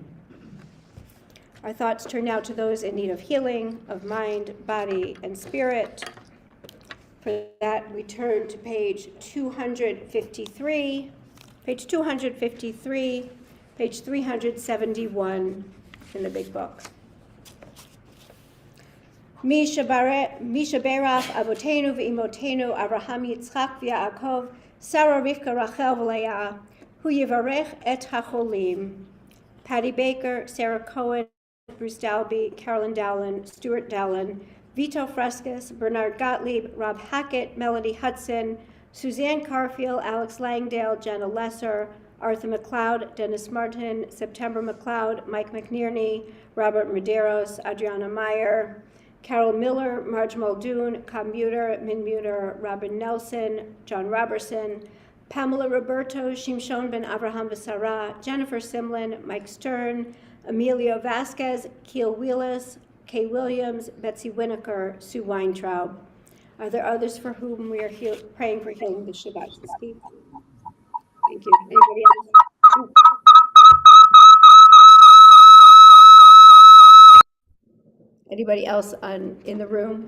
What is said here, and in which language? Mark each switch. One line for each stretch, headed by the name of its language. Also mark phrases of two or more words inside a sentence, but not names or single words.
English: Our thoughts turn now to those in need of healing of mind, body, and spirit. For that, we turn to page 253, page 371 in the big book.
Hebrew: מי שברך אבותינו ואמותינו אברהם יצחק ויעקב שרה רבקה רחל ולאה הוא יברך את החולים.
English: Patty Baker, Sarah Cohen, Bruce Dalby, Carolyn Dowland, Stuart Dowland, Vito Frescas, Bernard Gottlieb, Rob Hackett, Melody Hudson, Suzanne Carfield, Alex Langdale, Jenna Lesser, Arthur McLeod, Dennis Martin, September McLeod, Mike McNerney, Robert Medeiros, Adriana Meyer, Carol Miller, Marge Muldoon, Cobb Muter, Min Muter, Robin Nelson, John Robertson, Pamela Roberto, Shimshon ben Abraham V'Sarah, Jennifer Simlin, Mike Stern, Emilio Vasquez, Keel Wheelis, Kay Williams, Betsy Winokur, Sue Weintraub. Are there others for whom we are praying for healing this Shabbat to speak? Thank you. Anybody else? Anybody else in the room?